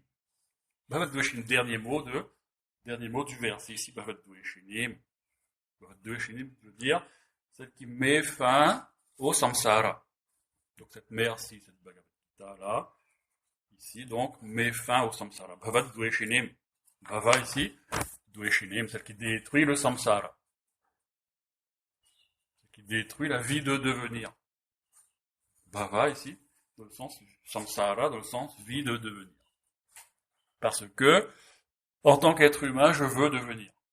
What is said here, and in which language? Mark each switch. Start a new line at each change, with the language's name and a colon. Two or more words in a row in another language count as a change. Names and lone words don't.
French: Bhavadveshinim, dernier mot du verset ici, Bhavadveshinim. Bhavadveshinim veut dire celle qui met fin au samsara. Donc cette mère-ci, cette Bhagavad Gita là, ici donc met fin au samsara. Bhavadveshinim. Bhava ici, Dveshinim, celle qui détruit le samsara. Celle qui détruit la vie de devenir. Bhava ici, dans le sens samsara, dans le sens vie de devenir. Parce que En tant qu'être humain, je veux devenir.